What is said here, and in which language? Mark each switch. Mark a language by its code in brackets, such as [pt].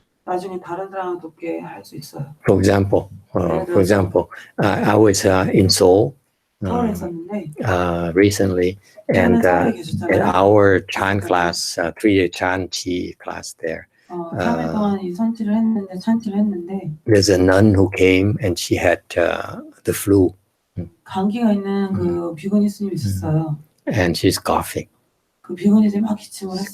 [ko] 나중에 다른 사람을 돕게 할 수 있어요. [en] For example, I was in Seoul [ko] 서울에 있었는데 [en] recently, and in our Chan class, 3-day Chan Chi class there, [ko] 3일 동안 이 찬치를 했는데 [en] there's a nun who came and she had the flu, [ko] 감기가 있는 그 비구니 스님이 있었어요. [en] and she's coughing. [ko] 그 비구니들이 막 기침을 했어요.